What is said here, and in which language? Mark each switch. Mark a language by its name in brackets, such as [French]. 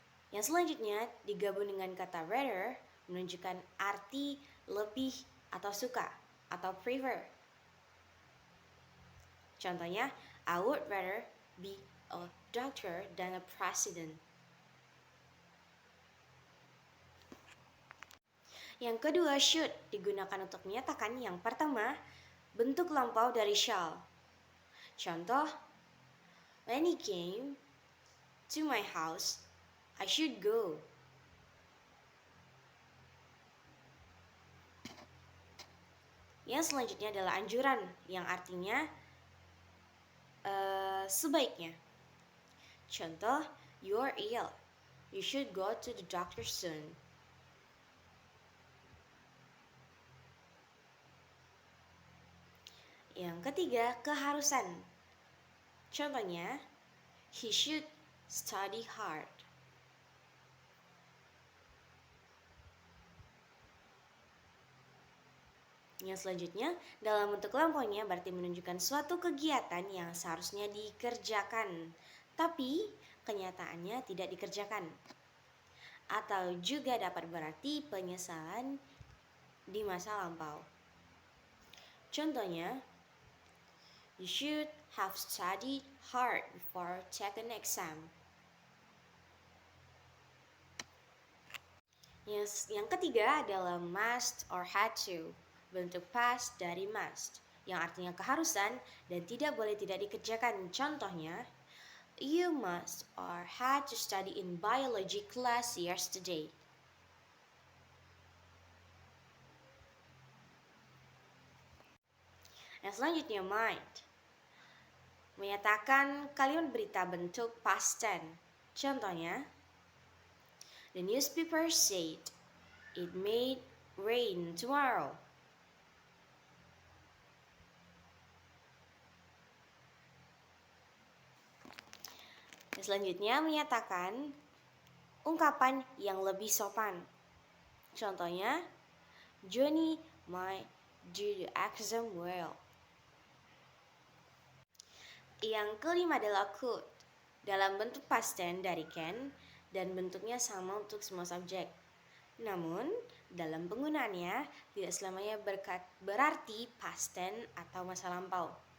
[Indonesian] Yang selanjutnya digabung dengan kata rather, menunjukkan arti lebih atau suka atau prefer. Contohnya, [English] I would rather be a doctor than a president. [Indonesian] Yang kedua, should digunakan untuk menyatakan yang pertama, bentuk lampau dari shall. Contoh, [English] when he came to my house, I should go. [Indonesian] Yang selanjutnya adalah anjuran, yang artinya sebaiknya. Contoh, [English] you are ill, you should go to the doctor soon. [Indonesian] Yang ketiga, keharusan. Contohnya, [English] he should study hard. [Indonesian] Yang selanjutnya, dalam bentuk lampaunya berarti menunjukkan suatu kegiatan yang seharusnya dikerjakan, tapi kenyataannya tidak dikerjakan. Atau juga dapat berarti penyesalan di masa lampau. Contohnya, [English] you should have studied hard before taking an exam. [Indonesian] Yang ketiga adalah must or had to, bentuk past dari must, yang artinya keharusan dan tidak boleh tidak dikerjakan. Contohnya, [English] you must or had to study in biology class yesterday. [Indonesian] Yang selanjutnya, might, menyatakan kalimat berita bentuk past tense. Contohnya, [English] the newspaper said it may rain tomorrow. [Indonesian] Yang selanjutnya menyatakan ungkapan yang lebih sopan. Contohnya, [English] Johnny might do the exam well. [Indonesian] Yang kelima adalah could, dalam bentuk past tense dari can dan bentuknya sama untuk semua subjek. Namun, dalam penggunaannya tidak selamanya berarti past tense atau masa lampau.